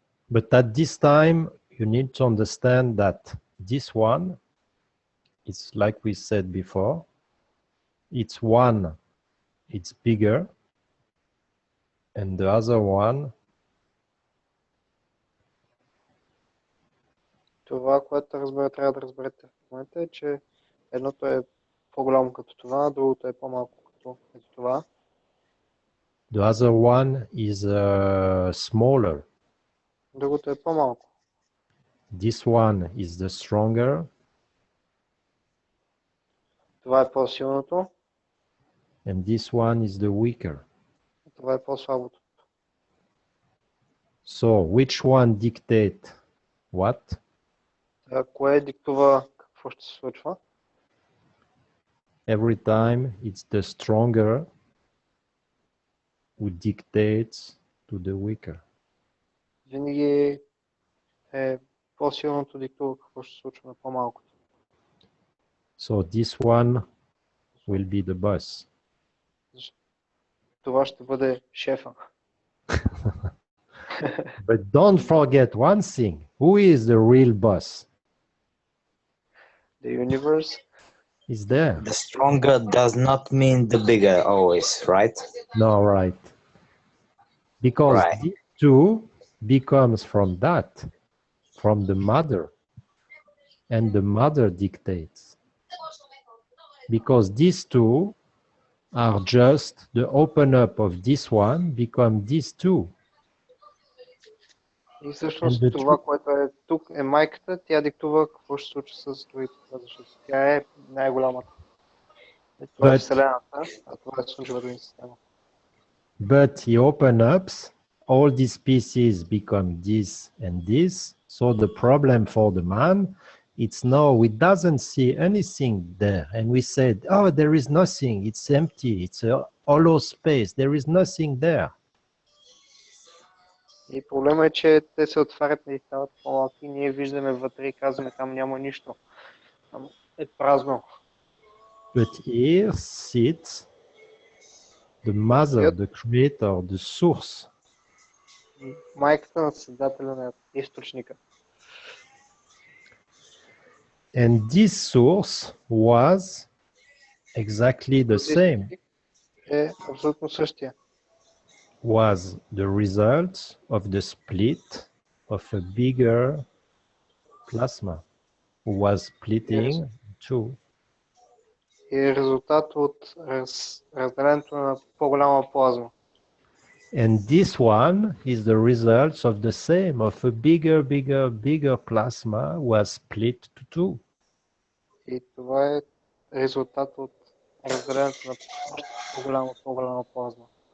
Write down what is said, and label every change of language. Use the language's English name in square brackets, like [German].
[English] But at this time, you need to understand that this one, it's like we said before, it's one, it's bigger, and the other one. [Bulgarian] Това, което трябва да разберете в момента е, че едното е по-голямо като това, другото е по-малко като това. [English] The other one is smaller. [Bulgarian] Другото е по-малко. [English] This one is the stronger. [Bulgarian] Това е по-силното. [English] And this one is the weaker. [Bulgarian] Това е по-слабото. [English] So, which one dictate what? [Bulgarian] Кое диктува какво ще се случва? [English] Every time it's the stronger who dictates to the weaker. [Bulgarian] Винаги е по-силното диктува какво ще се случва на по-малкото. [English] So this one will be the boss. [Bulgarian] Това ще бъде шефа. [English] But don't forget one thing. Who is the real boss? The universe is there. The stronger does not mean the bigger always, right? No, right. Because these two becomes from that, from the mother. And the mother dictates. Because these two are just the open up of this one become these two. [Bulgarian] И всъщност това, което е тук, е майката, тя диктува какво ще се случи с другите, защото тя е най-голямата. Това е Вселената, а това е Слънчевата система. [English] But he opens up, all these pieces become this and this. So the problem for the man, it's no, we doesn't see anything there. And we said, oh, there is nothing, it's empty, it's a hollow space, there is nothing there. [Bulgarian] И проблема е, че те се отварят и стават по-малки. Ние виждаме вътре и казваме, там няма нищо. Там е празно. [English] But here sits the mother, the creator, the source. [Bulgarian] Майката на създателя на източника. [English] And this source was exactly the same. [Bulgarian] Е абсолютно същия. [English] Was the result of the split of a bigger plasma who was splitting two. [Bulgarian] И резултат от разделението на по-голяма плазма. [English] And this one is the result of the same, of a bigger plasma was split to two. [Bulgarian] И това е резултат от разделението на по-голяма плазма.